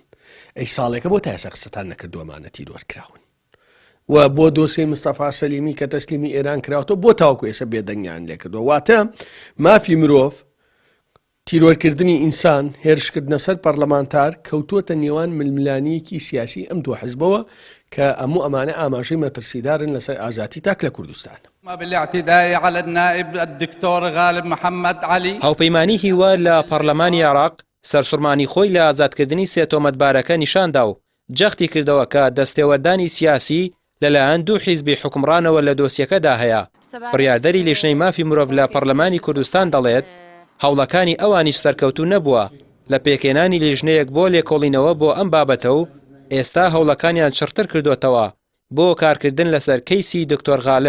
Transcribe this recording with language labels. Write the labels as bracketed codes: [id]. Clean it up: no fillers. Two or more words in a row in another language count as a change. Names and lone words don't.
[ckb] ئەی ساڵێکە بۆ تا ئێستا قسەتان نەکردووەمانە تیرۆر کراون و بۆ دۆسەی مستەفا سەلیمی کە تەسلیمی ئێران کراوەوە بۆ تاوەکو ئێستا بێدەنگیان لێ کردووە. واتە مافی مرۆڤ تیرۆرکردنی ئینسان هێرشکردنە سەر پەرلەمانتار کەوتووەتە نێوان ململانیەکی سیاسی ئەم دوو حزبەوە کە ئەموو ئەمانە ئاماژەی مەترسیدارن لەسەر ئازادی تاک لە کوردستان. [ar] بالاعتداء على النائب الدكتور غالب محمد علي [ckb] هاوپەیمانی هیوا لە پەرلەمانی عێراق سەرسوڕمانی خۆی لە ئازادکردنی سێ تۆمەتبارەکە نیشاندا و جەختی کردەوە کە دەستێوەردانی سیاسی لەلایەن دوو حیزبی حکمڕانەوە لە دۆسیەکەدا هەیە. بڕیاردەری لیژنەی مافی مرۆڤ لە پەرلەمانی کوردستان دەڵێت هەوڵەکانی ئەوانیش سەرکەوتوو نەبووە لە پێکێنانی لیژنەیەک بۆ لێکۆڵینەوە بۆ ئەم بابەتە و ئێستا هەوڵەکانیان چڕتر کردوتەوە بۆ کارکردن لەسەر کەیسی دکتۆر غالب.